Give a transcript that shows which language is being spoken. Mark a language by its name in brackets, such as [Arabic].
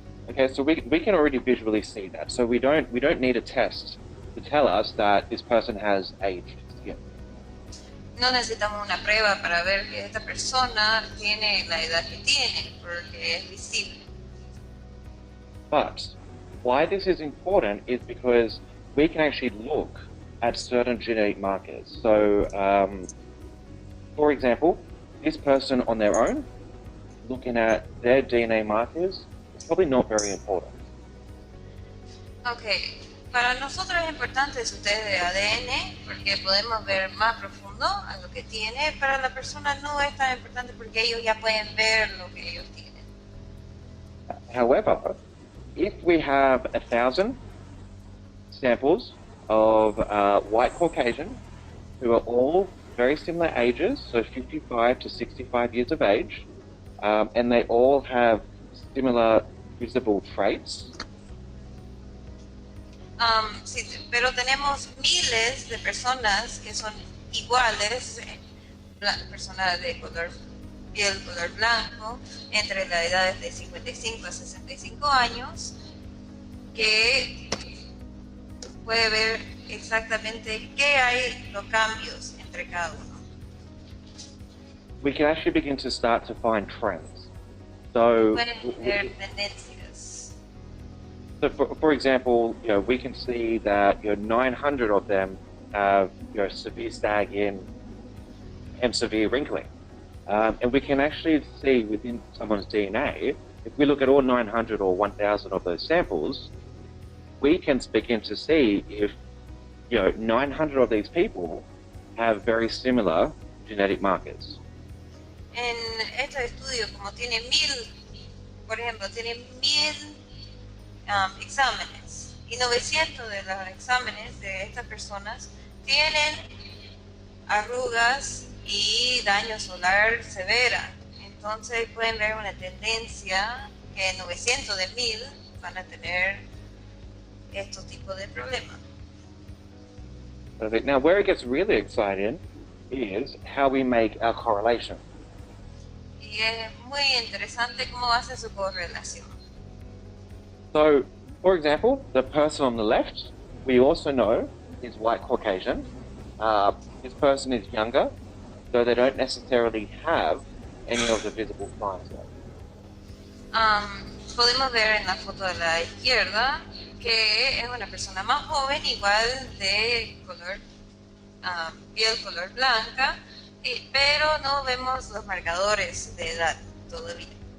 [English] Okay, so we can already visually see that. So we don't need a test to tell us that this person has aged skin. [Spanish] No necesitamos una prueba para ver que esta persona tiene la edad que tiene, porque es visible. [English] But why this is important is because we can actually look at certain genetic markers. So, for example, this person on their own, looking at their DNA markers, is probably not very important. [Spanish] Ok, para nosotros es importante su test de ADN porque podemos ver más profundo a lo que tiene. Para la persona no es tan importante porque ellos ya pueden ver lo que ellos tienen. [English] However, if we have 1,000 samples of white Caucasian who are all very similar ages, so 55 to 65 years of age, and they all have similar visible traits. [Spanish] Sí, pero tenemos miles de personas que son iguales, personas de color piel, color blanco, entre las edades de 55 a 65 años, que puede ver exactamente qué hay los cambios entre cada uno. [English] We can actually begin to start to find trends. So, [Spanish] Pueden ver tendencias. [English] so for example, we can see that 900 of them have severe sagging and severe wrinkling. And we can actually see within someone's DNA, if we look at all 900 or 1,000 of those samples, we can begin to see if 900 of these people have very similar genetic markers. [Spanish] En estos estudios, como tiene 1000, por ejemplo, tiene 1000 exámenes y 900 de los exámenes de estas personas tienen arrugas y daño solar severa. Entonces pueden ver una tendencia que 900 de 1000 van a tener estos tipos de problemas. [English] Perfect. Now, where it gets really exciting is how we make our correlation. [Spanish] Y es muy interesante cómo hace su correlación. [English] So, for example, the person on the left, we also know is white Caucasian. This person is younger, so they don't necessarily have any of the visible signs yet. [Spanish] Podemos ver en la foto de la izquierda que es una persona más joven, igual de color piel color blanca, pero no vemos los marcadores de edad todavía.